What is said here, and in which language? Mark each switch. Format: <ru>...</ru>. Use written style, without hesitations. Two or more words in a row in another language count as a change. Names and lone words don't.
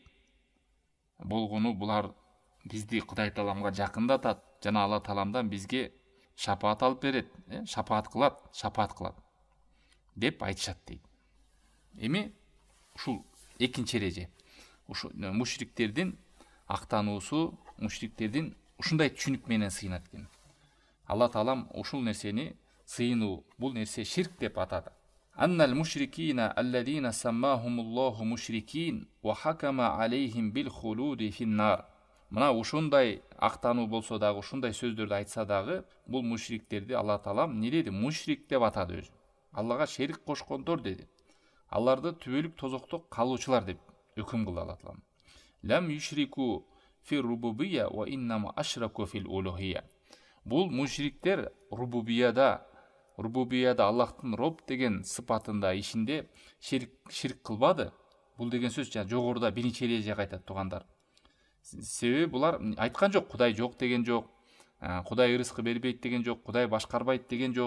<ky>Болгону булар бизди Кудай Тааламга жакындатат, жана Алла Тааламдан бизге шапаат алып берет, шапаат кылат деп айтышат" дейт. Эми ушул экинчи эреже. Ушу мушриктердин актануусу, мушриктердин ушундай түшүнүк менен сыйынат экен. Алла Таалам ушул нерсени сыйынуу, бул нерсе ширк деп атады.</ky> <ar>أن المشركين الذين سماهم الله مشركين وحكم عليهم بالخلود في النار.</ar> <ky>Мына ушундай актануу болсо дагы, ушундай сөздөрдү айтса дагы, бул мушриктерди Алла Таалам эмне деди? Мушрик деп атады өзү. Аллага шерик кошкондор деди. Аларды түбөлүк тозокто калуучулар деп өкүм кылды Алла Таалам.</ky> <ar>لم يشركوا في الربوبية وإنما أشركوا في الألوهية.</ar> <ky>Бул мушриктер рубубияда Аллахтын роб деген сыпатында, ишинде ширк кылбады. Бул деген сөз жогоруда биринчи эрежеге айтат тугандар. Себеби булар айткан жок, Кудай жок деген жок, Кудай рызкы бербейт деген жок, Кудай башкарбайт деген жок.</ky>